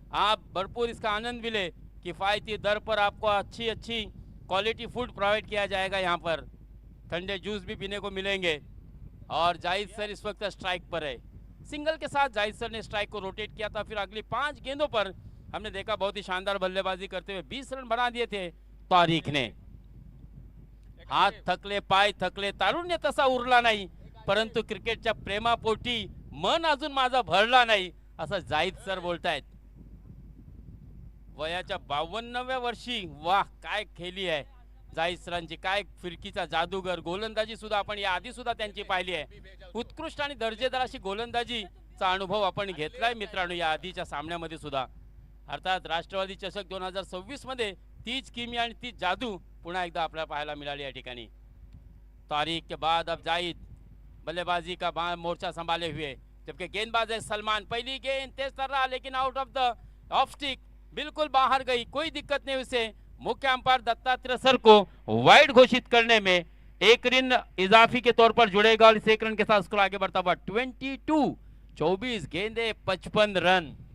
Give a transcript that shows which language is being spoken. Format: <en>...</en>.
<hi>आप भरपूर इसका आनंद भी ले। किफायती दर पर आपको अच्छी क्वालिटी फूड प्रोवाइड किया जाएगा। यहाँ पर ठंडे जूस भी पीने को मिलेंगे। और जाहिद सर इस वक्त स्ट्राइक पर है। सिंगल के साथ जाहिद सर ने स्ट्राइक को रोटेट किया था। फिर अगली 5 गेंदों पर हमने देखा बहुत ही शानदार बल्लेबाजी करते हुए 20 रन बना दिए थे तारिक ने।</hi> <mr>हात थकले, पाय थकले, तारुण्य तसा उरला नाही, परंतु क्रिकेटच्या प्रेमापोटी मन अजून माझा भरला नाही, असं जाहिद सर बोलतायत। वयाच्या 52व्या वर्षी वाह काय खेळली आहे जाहिद सरांची, काय फिरकीचा जादूगर। गोलंदाजी सुद्धा आपण या आधी सुद्धा त्यांची पाहिली आहे। उत्कृष्ट आणि दर्जेदार अशी गोलंदाजीचा अनुभव आपण घेतलाय मित्रांनो या आधीच्या सामन्यामध्ये सुद्धा। अर्थात राष्ट्रवादी चषक 2026 मध्ये तीच किमी आणि तीच जादू पुन्हा एकदा आपल्याला पाहायला मिळाली या ठिकाणी।</mr> <hi>तारिक के बाद अब जाहिद बल्लेबाजी का मोर्चा संभाले हुए, जबकि गेंदबाज है सलमान। पहली गेंद तेज कर रहा लेकिन out of the of stick, बिल्कुल बाहर गई, कोई दिक्कत नहीं उसे। मुख्य अंपायर दत्तात्रेय सर को वाइड घोषित करने में 1 रन इजाफी के तौर पर जुड़ेगा और इस 1 रन के साथ स्कोर आगे बढ़ता हुआ 24 गेंदे 55 रन।</hi>